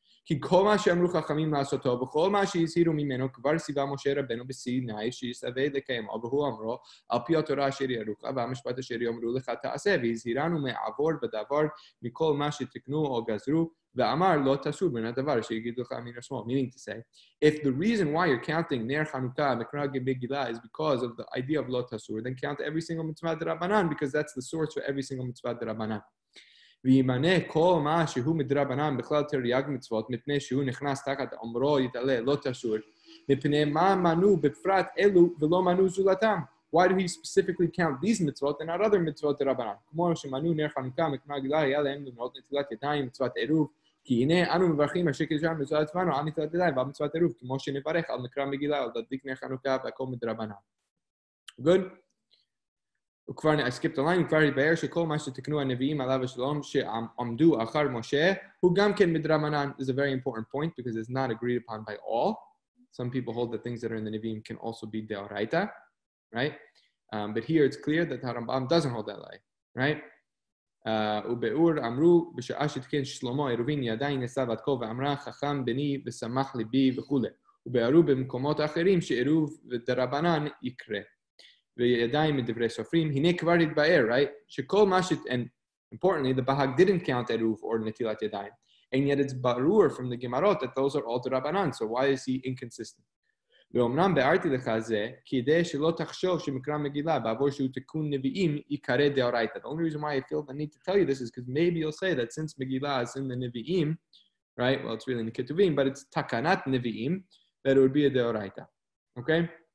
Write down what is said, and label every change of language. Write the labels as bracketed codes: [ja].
[he] כי כל מה שאמרו חכמים לעשותו, וכל מה שהזהירו ממנו, כבר ציווה משה רבנו בסיני, שיסווה לקיימו, והוא אמרו, על פי התורה אשר ירוך, והמשפט אשר יאמרו לך תעשה, והזהירנו מעבור בדבר, מכל מה שתקנו או גזרו, ואמר לא תסור בין הדבר שיגידו לך מן השמאל. [en] Meaning to say, if the reason why you're counting ner Chanukah, Mikra Megillah, is because of the idea of lo tasur, then count every single mitzvah d'Rabbanan, because that's the source for every single mitzvah d'Rabbanan. [he] וימנה כל מה שהוא מדרבנן בכלל תרי"ג מצוות, מפני שהוא נכנס תחת אומרו יתעלה לא תסור, מפני מה מנו בפרט אלו ולא מנו זולתם. [en] Why do he specifically count these mitzvot and not other mitzvot d'Rabbanan? [he] כמו שמנו נר חנוכה מקרא גילאי, היה להם למנות נטילת ידיים, מצוות עירוב, כי הנה אנו מברכים אשר קידשנו מצוות עצמנו על נטילת ידיים ועל מצוות עירוב, כמו שנברך על מקרא מגילה, על להדליק נר חנוכה והכל מדרבנן. [en] Good? I skipped a line, [he] כבר התבהר שכל מה שתקנו הנביאים עליו השלום שעמדו אחר משה, הוא גם כן מדרבנן. [en] This is a very important point because it's not agreed upon by all. Some people hold that things that are in the Nevi'im can also be deoraita, right? But here it's clear that Rambam doesn't hold that lie, right? [he] ובאור אמרו בשעה שתקן שלמה עירובין ידיים נשא בת כה ואמרה חכם בני ושמח ליבי וכו'. ובארו במקומות אחרים שעירוב ודרבנן יקרה. וידיים מדברי סופרים, הנה כבר התבאר, [en] right? [he] שכל מה [en] and importantly, the Bahag didn't count עירוב or נטילת ידיים. And yet it's barur from the Gemarot that those are all Rabbanan. So why is he inconsistent? [he] ואומנם בארתי לך זה, כדי שלא תחשוב שמקרא מגילה, בעבור שהוא תיקון נביאים, יקרא דאורייתא. [en] The only reason why I feel the need to tell you this is because maybe you'll say that since Megillah is in the Nevi'im, right? Well, it's really in the Ketuvim, but it's takanat Nevi'im, that it would be a deoraita. Okay?